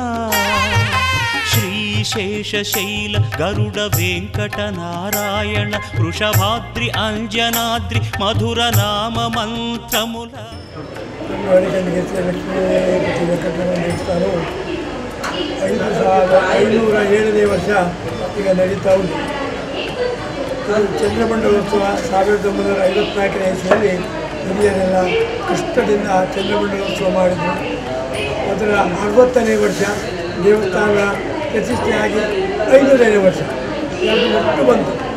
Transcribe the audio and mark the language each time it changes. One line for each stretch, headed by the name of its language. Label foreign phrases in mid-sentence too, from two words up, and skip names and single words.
Telugu: శ్రీశేషశైల గరుడ వెంకట నారాయణ వృషభాద్రి అంజనాద్రి మధుర నామ మంత్రముల
Kannada: దేవస్థానం 507ನೇ ವರ್ಷ ಈಗ ನಡೀತಾ ಉಂಟು. ಚಂದ್ರಮಂಡಲೋತ್ಸವ 1954ನೇ ಇಸ್ವಿಯಲ್ಲಿ ಹಿರಿಯರೆಲ್ಲ ಕಷ್ಟದಿಂದ ಚಂದ್ರಮಂಡಲೋತ್ಸವ ಮಾಡಿದರು. ಅದರ 60ನೇ ವರ್ಷ ದೇವಸ್ಥಾನ ಪ್ರತಿಷ್ಠೆಯಾಗಿ 500ನೇ ವರ್ಷ ಎರಡು ಒಟ್ಟು ಬಂತು.